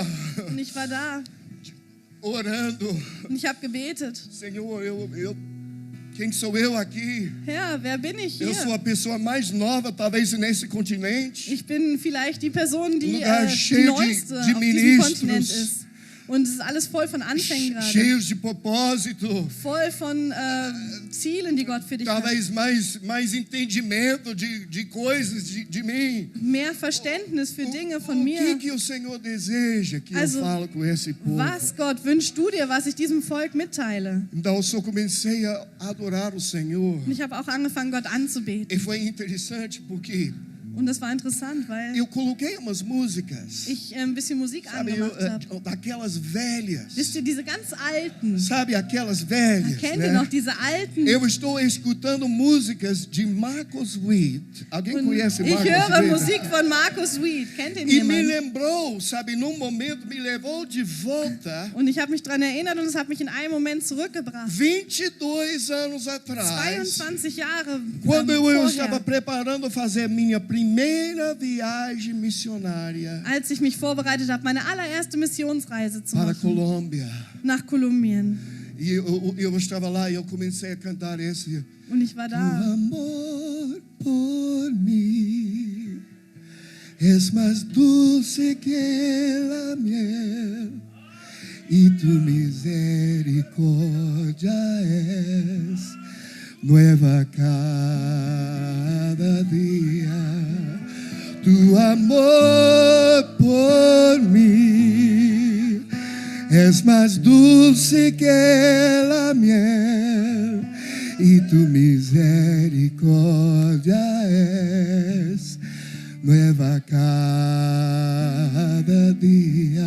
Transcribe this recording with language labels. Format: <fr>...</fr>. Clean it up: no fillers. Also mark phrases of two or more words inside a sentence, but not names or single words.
<de>Und ich war da</de> <pt>orando.</pt> <de>und ich habe gebetet.</de> <pt>Senhor, quem sou eu aqui?</pt> <de>Herr, wer bin ich</de> <pt>Eu sou</pt> <de>hier?</de> <pt>a pessoa mais nova, talvez nesse continente.</pt> <de>Ich bin vielleicht die Person, die</de> <pt>Lugar</pt> <de>die</de> <pt>cheio</pt> <de>neueste</de> <pt>de</pt> <de>auf diesem</de> <pt>ministros.</pt> <de>Kontinent ist. Und es ist alles voll von Anfängen gerade.</de> <pt>Cheios de propósito.</pt> <de>Voll von Zielen, die Gott für dich hat.</de> <pt>Talvez mais entendimento de coisas de mim.</pt> <de>Mehr Verständnis für Dinge von</de> <pt>O</pt> <de>mir.</de> <pt>que o Senhor deseja que</pt> <de>Also,</de> <pt>eu falo com esse povo?</pt> <de>Was, Gott, wünschst du dir, was ich diesem Volk mitteile?</de> <pt>Então eu só comecei a adorar o Senhor.</pt> <de>Und ich habe auch angefangen, Gott anzubeten.</de> <pt>E foi interessante porque</pt> <de>Und das war interessant, weil</de> <pt>eu coloquei umas músicas,</pt> <de>ich ein bisschen Musik</de> <pt>sabe,</pt> <de>angemacht habe.</de> <pt>daquelas velhas.</pt> <de>Wisst ihr, diese ganz alten,</de> <pt>Sabe aquelas velhas,</pt> <de>kennt ihr</de> <pt>né?</pt> <de>noch diese alten?</de> <pt>Eu estou escutando músicas de Marcus Witt. Alguém</pt> <de>Und</de> <pt>conhece</pt> <de>ich</de> <pt>Marcus</pt> <de>höre</de> <pt>Witt?</pt> <de>Musik von Markus Witt. Kennt ihn</de> <pt>E me</pt> <de>jemand?</de> <pt>lembrou, sabe, num momento me levou de volta</pt> <de>Und ich habe mich daran erinnert und es hat mich in einem Moment zurückgebracht.</de> <pt>22 anos atrás,</pt> <de>22 Jahre</de> <pt>quando eu estava</pt> <de>vorher,</de> <pt>preparando fazer minha primeira viagem missionária</pt> <de>als ich mich vorbereitet habe, meine allererste Missionsreise zu</de> <pt>para</pt> <de>machen,</de> <pt>Colômbia.</pt> <de>nach Kolumbien.</de> <pt>E eu estava lá e eu comecei a cantar esse.</pt> <de>Und ich war</de> <es>Tu</es> <de>da.</de> <es>amor por mim es más dulce que la miel y tu misericordia es nueva cada día. Tu amor por mí es más dulce que la miel y tu misericordia es nueva cada día.</es>